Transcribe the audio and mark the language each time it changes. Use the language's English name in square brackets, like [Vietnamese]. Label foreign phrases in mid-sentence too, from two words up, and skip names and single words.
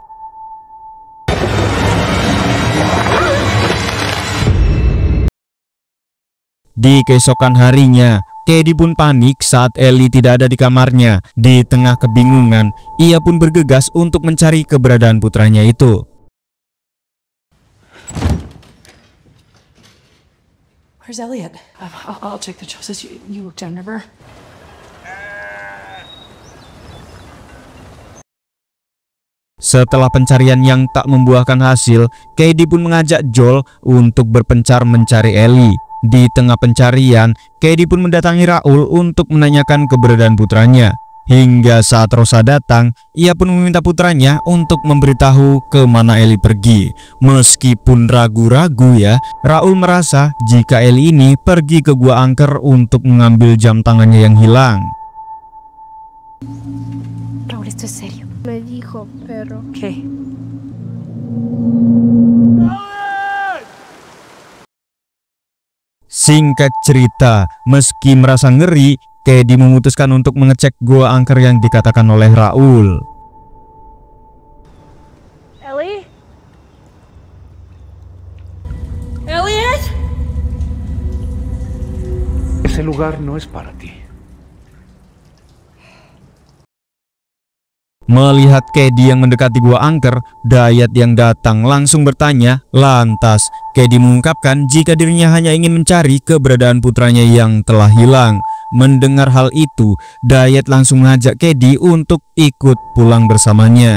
[Indonesian] Di keesokan harinya, Kedi pun panik saat Ellie tidak ada di kamarnya. Di tengah kebingungan, ia pun bergegas untuk mencari keberadaan putranya itu. [English] Where's Elliot? I'll check the choices. You look down, River. [Indonesian] Setelah pencarian yang tak membuahkan hasil, Kedi pun mengajak Joel untuk berpencar mencari Ellie. Di tengah pencarian, Kedi pun mendatangi Raul untuk menanyakan keberadaan putranya. Hingga saat Rosa datang, ia pun meminta putranya untuk memberitahu kemana Ellie pergi. Meskipun ragu-ragu ya, Raul merasa jika Ellie ini pergi ke gua angker untuk mengambil jam tangannya yang hilang. [Spanish] Raúl, esto es serio. Me dijo, pero... [English] Okay. [Indonesian] Singkat cerita, meski merasa ngeri, Kedi memutuskan untuk mengecek gua angker yang dikatakan oleh Raul. Ellie? Elliot? [Spanish] Ese lugar no es para ti. [Indonesian] Melihat Kedi yang mendekati gua angker, Dayat yang datang langsung bertanya. Lantas, Kedi mengungkapkan jika dirinya hanya ingin mencari keberadaan putranya yang telah hilang. Mendengar hal itu, Dayat langsung mengajak Kedi untuk ikut pulang bersamanya.